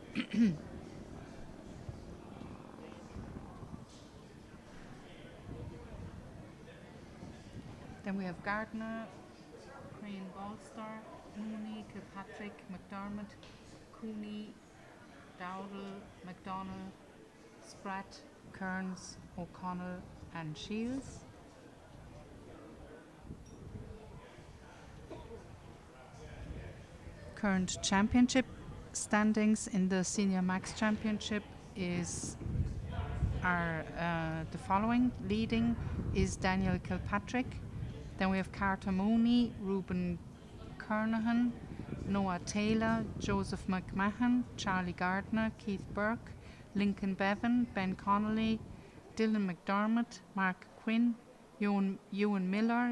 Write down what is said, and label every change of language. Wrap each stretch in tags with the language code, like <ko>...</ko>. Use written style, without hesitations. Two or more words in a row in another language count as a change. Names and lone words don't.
<en>Then we have Gardner, Crane, Bolster, Mooney, Kilpatrick, McDermott, Cooney, Dowdall, McDonnell, Spratt, Kearns, O'Connell and Shields. Current championship standings in the Senior Max Championship are the following. Leading is Daniel Kilpatrick. Then we have Carter Mooney, Reuben Kernahan, Noah Taylor, Joseph McMahon, Charlie Gardner, Keith Burke, Lincoln Bevan, Ben Connolly, Dylan McDermott, Mark Quinn, Ewan Miller,</en>